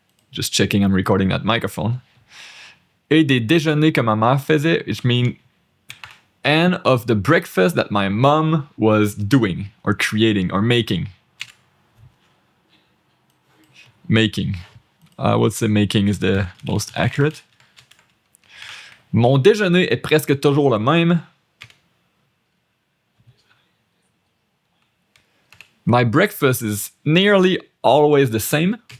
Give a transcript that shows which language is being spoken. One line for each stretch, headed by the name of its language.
English: Just checking I'm recording that microphone.
French: Et des déjeuners que ma mère faisait,
English: which means and of the breakfast that my mom was doing or creating or making. Making. I would say making is the most accurate.
French: Mon déjeuner est presque toujours le même.
English: My breakfast is nearly always the same.